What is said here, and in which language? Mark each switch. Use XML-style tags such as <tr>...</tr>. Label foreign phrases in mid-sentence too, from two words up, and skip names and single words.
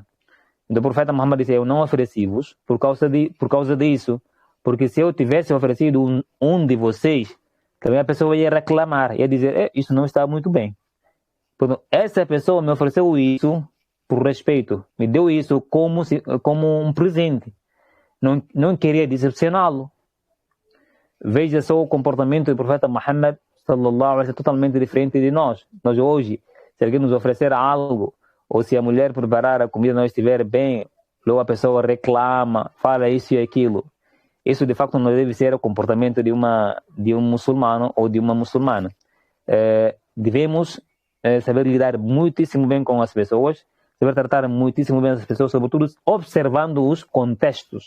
<pt>Então o profeta Muhammad disse: "Eu não ofereci-vos por causa disso, porque se eu tivesse oferecido um de vocês, também a pessoa ia reclamar, ia dizer: isso não está muito bem. Portanto, essa pessoa me ofereceu isso por respeito, me deu isso como um presente. Não queria decepcioná-lo." Veja só o comportamento do profeta Muhammad</pt> <ar>صلى الله عليه وسلم,</ar> <pt>totalmente diferente de nós. Nós hoje, se alguém nos oferecer algo, ou se a mulher preparar a comida não estiver bem, logo a pessoa reclama, fala isso e aquilo. Isso de facto não deve ser o comportamento de um muçulmano ou de uma muçulmana. Devemos saber lidar muitíssimo bem com as pessoas, saber tratar muitíssimo bem as pessoas, sobretudo observando os contextos.</pt>